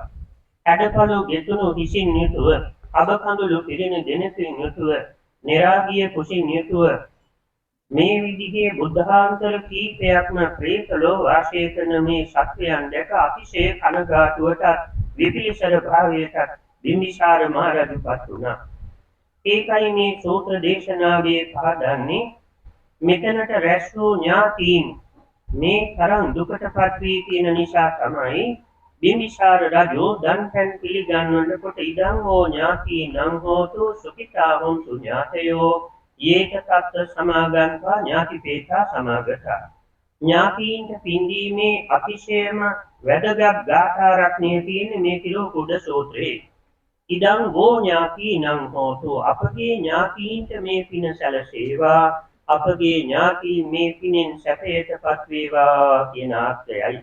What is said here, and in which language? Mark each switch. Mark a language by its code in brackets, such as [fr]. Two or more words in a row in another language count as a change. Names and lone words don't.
[si] හැඩපළු ගෙතුණු හිසින් යුතුව අබකඳුළු පිරෙන දෙනකින් යුතුව නිරාගිය කුසින් යුතුව මේ විදිහේ බුද්ධාන්තර කීපයක්ම ප්‍රේතලෝ වාසය කරන මේ සත්වයන් දැක අතිශය කනගාටුවට විපිලිසර භාවයට බිම්බිසාර මහරජුපත් වුණා. ඒකයි මේ සූත්‍ර දේශනාවේ පහදන්නේ මෙතනට රැස් වූ ඥාතීන් මේ තරම් දුකටපත් වී තියෙන නිසා තමයි බිම්බිසාර රජු දන් පැන් පිළිගන්වනකොට [pi] ඉදං හෝ ඥාතීනං හෝතු සුඛිතා හොන්තු ඥාතයෝ යේත තත්ත සමාගන්වා ඥාතිපේතා සමාගතා. [si] ඥාතීන්ට පින්දීමේ අතිශයම වැදගත් ගාථා රත්නයේ තියෙන මේ තිලෝකුඩ සූත්‍රයේ [pi] ඉදං හෝ ඥාතීනං හෝතු [si] අපගේ ඥාතීන්ට මේ පින සැලසේවා අපගේ ඥාතීන් මේ පිනෙන් සැපයටපත් වේවා කියන ආර්ථයයි.